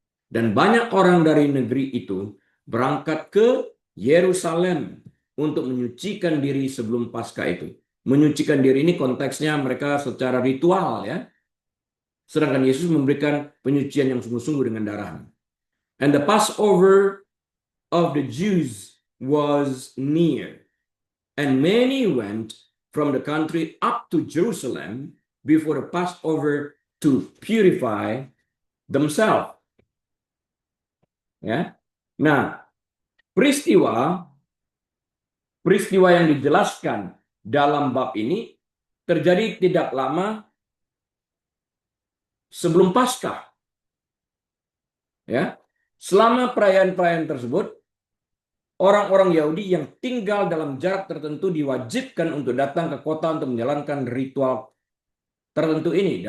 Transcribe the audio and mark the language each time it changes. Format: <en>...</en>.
<id>Dan banyak orang dari negeri itu berangkat ke Yerusalem untuk menyucikan diri sebelum Paskah itu. Menyucikan diri ini konteksnya mereka secara ritual ya. Sedangkan Yesus memberikan penyucian yang sungguh-sungguh dengan darahnya.</id> <en>And the Passover of the Jews was near. And many went from the country up to Jerusalem before the Passover to purify themselves.</en> <id>Ya. Nah, peristiwa yang dijelaskan dalam bab ini terjadi tidak lama sebelum Paskah. Ya. Selama perayaan-perayaan tersebut, orang-orang Yahudi yang tinggal dalam jarak tertentu diwajibkan untuk datang ke kota untuk menjalankan ritual tertentu ini.</id>